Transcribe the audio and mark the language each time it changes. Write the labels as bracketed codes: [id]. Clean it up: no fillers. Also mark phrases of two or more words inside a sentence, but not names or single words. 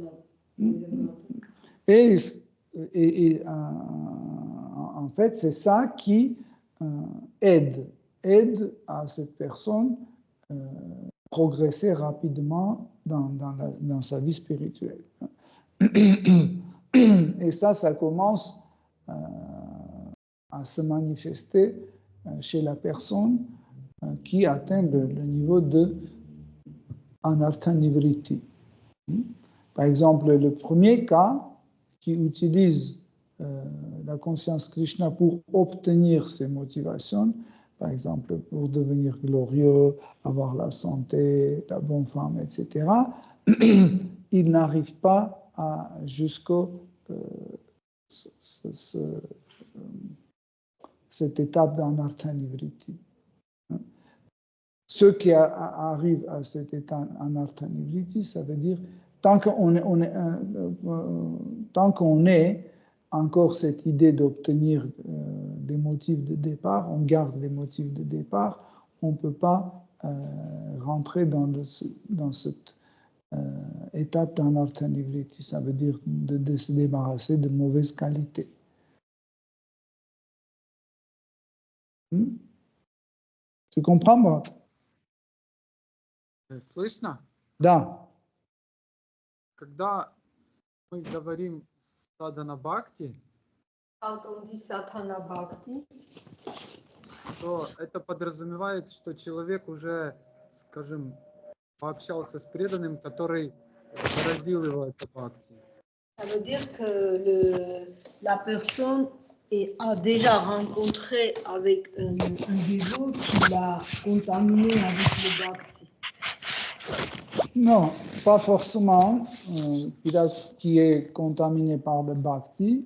[fr] Et en fait, c'est ça qui aide à cette personne progresser rapidement dans sa vie spirituelle. Et ça commence à se manifester chez la personne qui atteint le niveau de [sa] अनर्थ निवृत्ति. [fr] Par exemple, le premier cas qui utilise la conscience Krishna pour obtenir ses motivations, par exemple pour devenir glorieux, avoir la santé, la bonne femme, etc., il n'arrive pas jusqu'à cette étape d' [sa] अनर्थ निवृत्ति. [fr] Ceux qui arrivent à cette état [sa] अनर्थ निवृत्ति, [fr] ça veut dire tant qu'on est encore cette idée d'obtenir des motifs de départ, on garde les motifs de départ, on ne peut pas rentrer dans cette étape d' [sa] अनर्थ निवृत्ति. [fr] Ça veut dire de se débarrasser de mauvaises qualités. Tu comprends, moi? [ru] Слышно? Да. Когда мы говорим [sa] साधन भक्ति, [fr] Quand on dit [sa] साधन भक्ति, [ru] то это подразумевает, что человек уже, скажем, пообщался с преданным, который заразил его это бхакти. [fr] ça veut dire que la personne a déjà rencontré avec un dévot qui l'a contaminé avec le bhakti. Non, pas forcément qui est contaminé par le bhakti.